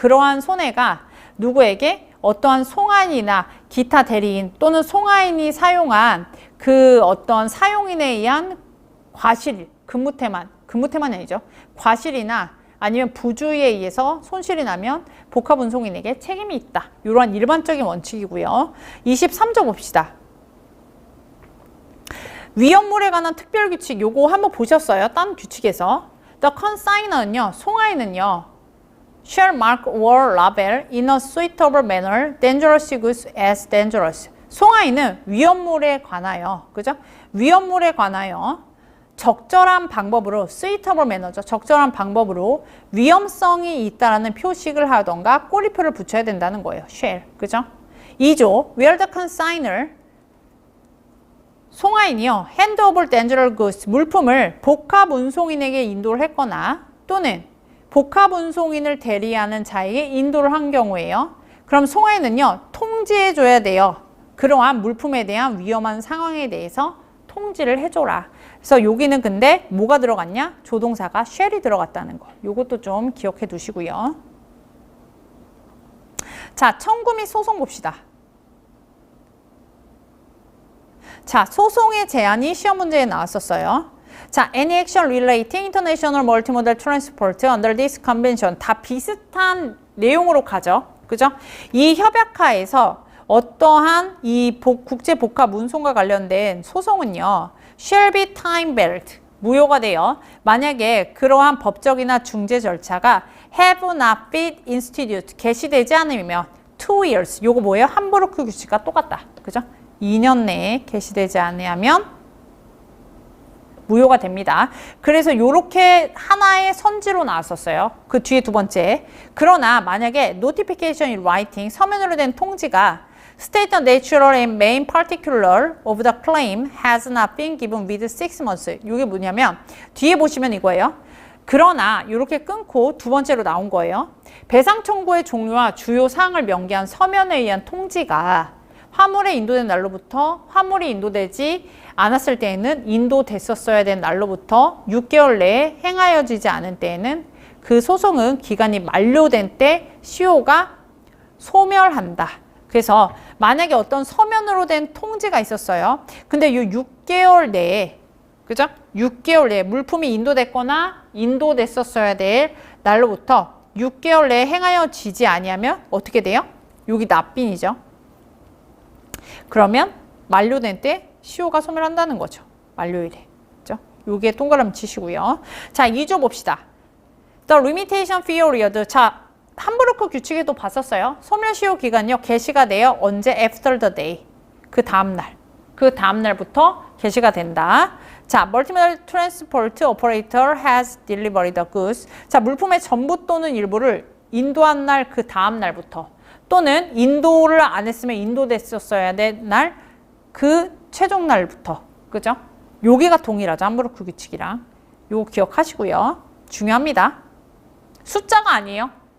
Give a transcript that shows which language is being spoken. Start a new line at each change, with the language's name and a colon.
Korean: 그러한 손해가 누구에게 어떠한 송화인이나 기타 대리인 또는 송화인이 사용한 그 어떤 사용인에 의한 과실, 근무태만이 아니죠. 과실이나 아니면 부주의에 의해서 손실이 나면 복합 운송인에게 책임이 있다. 이러한 일반적인 원칙이고요. 23조 봅시다. 위험물에 관한 특별 규칙 요거 한번 보셨어요? 딴 규칙에서.
English: The consignor는요.
Korean: 송하인은요.
English: shall mark or label in a suitable manner dangerous goods as dangerous.
Korean: 송하인은 위험물에 관하여, 그죠? 위험물에 관하여 적절한 방법으로
English: suitable manner
Korean: 죠. 적절한 방법으로 위험성이 있다라는 표식을 하던가 꼬리표를 붙여야 된다는 거예요. shall, 그죠?
English: 2조 where the consignor
Korean: 송하인이요.
English: hand over dangerous goods
Korean: 물품을 복합 운송인에게 인도를 했거나 또는 복합 운송인을 대리하는 자에게 인도를 한 경우에요. 그럼 송하인은요. 통지해 줘야 돼요. 그러한 물품에 대한 위험한 상황에 대해서 통지를 해줘라. 그래서 여기는 근데 뭐가 들어갔냐? 조동사가 shall이 들어갔다는 거. 요것도 좀 기억해 두시고요. 자, 청구 및 소송 봅시다. 자, 소송의 제한이 시험 문제에 나왔었어요.
English: 자, any action relating international multimodal transport under this convention
Korean: 다 비슷한 내용으로 가죠. 그죠? 이 협약하에서 어떠한 이 국제 복합 운송과 관련된 소송은요.
English: shall be time barred
Korean: 무효가 돼요. 만약에 그러한 법적이나 중재 절차가
English: have not been instituted
Korean: 개시되지 않으면
English: 2 years
Korean: 요거 뭐예요? 함부르크 규칙과 똑같다. 그죠? 2년 내에 개시되지 않으면 무효가 됩니다. 그래서 이렇게 하나의 선지로 나왔었어요. 그 뒤에 두 번째. 그러나 만약에
English: notification in writing
Korean: 서면으로 된 통지가
English: state the natural and main particular of the claim has not been given with 6 months.
Korean: 이게 뭐냐면 뒤에 보시면 이거예요. 그러나 이렇게 끊고 두 번째로 나온 거예요. 배상 청구의 종류와 주요 사항을 명기한 서면에 의한 통지가 화물에 인도된 날로부터 화물이 인도되지 않았을 때에는 인도됐었어야 된 날로부터 6개월 내에 행하여지지 않은 때에는 그 소송은 기간이 만료된 때 시효가 소멸한다. 그래서 만약에 어떤 서면으로 된 통지가 있었어요. 근데 이 6개월 내에 그죠? 6개월 내에 물품이 인도됐거나 인도됐었어야 될 날로부터 6개월 내에 행하여지지 아니하면 어떻게 돼요? 여기 납빈이죠. 그러면 만료된 때 시효가 소멸한다는 거죠. 만료일에. 그죠? 요게 동그라미 치시고요. 자, 2조 봅시다.
English: The limitation period.
Korean: 자, 함부르크 규칙에도 봤었어요. 소멸시효 기간요. 개시가 돼요. 언제?
English: After the day.
Korean: 그 다음날. 그 다음날부터 개시가 된다.
English: 자, multimodal transport operator has delivered the goods.
Korean: 자, 물품의 전부 또는 일부를 인도한 날 그 다음날부터 또는 인도를 안 했으면 인도됐었어야 될 날 그 최종 날부터. 그죠? 여기가 동일하죠. 함부르크 규칙이랑. 요거 기억하시고요. 중요합니다. 숫자가 아니에요.